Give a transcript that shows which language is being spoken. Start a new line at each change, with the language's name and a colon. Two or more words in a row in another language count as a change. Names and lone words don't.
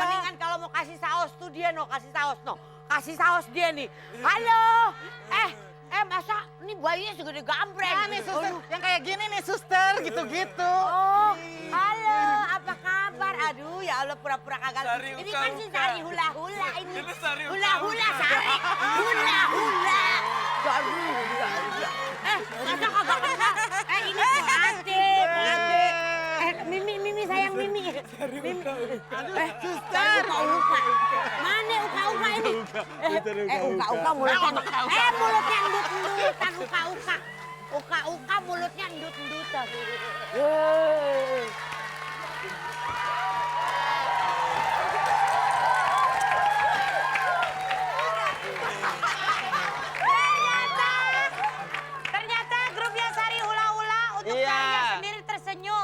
Indonesian: mendingan kalau mau kasih saus tuh dia kasih saus kasih saus dia nih. Halo, masa ini bayinya segede gambreng. Nah, nih suster, yang kayak gini nih suster, gitu-gitu. Oh, halo, apa kabar? Aduh, ya Allah pura-pura kagak. Sari Ini uka-uka. kan si Sari hula-hula ini. Ini Sari Hula-hula Sari. Hula-hula. Sari hula-hula. Masa kagak kenal? Ini Ade. Mimi sayang Mimi. Suster. Uka-uka. Mana uka-uka ini? Uka-uka mulutnya. Mulutnya endut-endutan uka-uka. Uka-uka mulutnya endut-endutan. Ternyata grupnya Sari Hula-Hula untuk Iya. saya sendiri tersenyum.